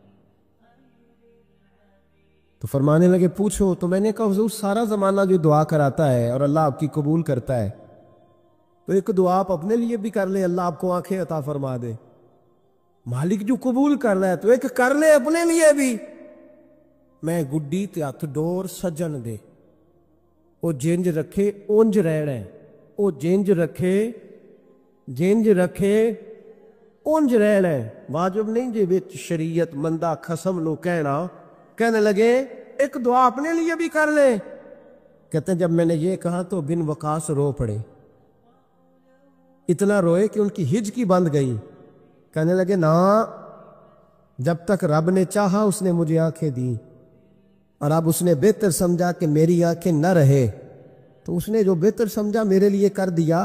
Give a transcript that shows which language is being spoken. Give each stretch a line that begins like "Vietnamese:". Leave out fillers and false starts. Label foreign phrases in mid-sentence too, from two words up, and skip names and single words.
Urdu: تو فرمانے لگے پوچھو. تو میں نے کہا حضور سارا زمانہ جو دعا کراتا ہے اور اللہ آپ کی قبول کرتا ہے, تو ایک دعا آپ اپنے لیے بھی کر لیں, اللہ آپ کو آنکھیں عطا فرما دے. مالک جو قبول کر رہا ہے تو ایک کر لے اپنے لیے بھی.
Punjabi: میں گڈی تے ہتھ ڈور سجن دے, او جنج رکھے اونج رہنا ہے, او جنج رکھے اونج رہنا ہے. واجب نہیں جے وچ شریعت مندہ خصم لو
Urdu: کہنے لگے ایک دعا اپنے لیے بھی کر لے. کہتے ہیں جب میں نے یہ کہا تو بن وقاص رو پڑے, اتنا روئے کہ ان کی ہجکی بند گئی. کہنے لگے نا, جب تک رب نے چاہا اس نے مجھے آنکھیں دی, اور اب اس نے بہتر سمجھا کہ میری آنکھیں نہ رہے, تو اس نے جو بہتر سمجھا میرے لیے کر دیا.